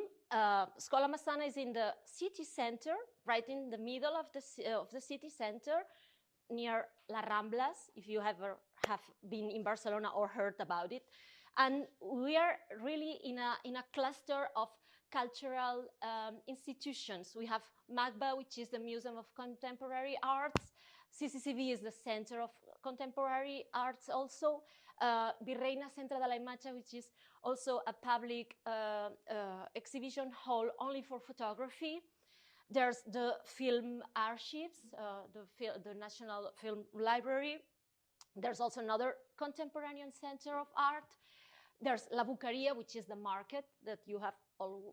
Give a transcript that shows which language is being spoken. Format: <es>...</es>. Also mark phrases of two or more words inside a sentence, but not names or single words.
<en>Escola Massana is in the city center, right in the middle of the city center, near La Ramblas, if you have been in Barcelona or heard about it. And we are really in a cluster of cultural institutions. We have MACBA, which is the Museum of Contemporary Arts. CCCV is the Center of Contemporary Arts also. Virreina Centre de la Imatge, which is also a public exhibition hall only for photography. There's the film archives, the National Film Library. There's also another contemporary center of art. There's La Bucaria, which is the market that you have all.</en>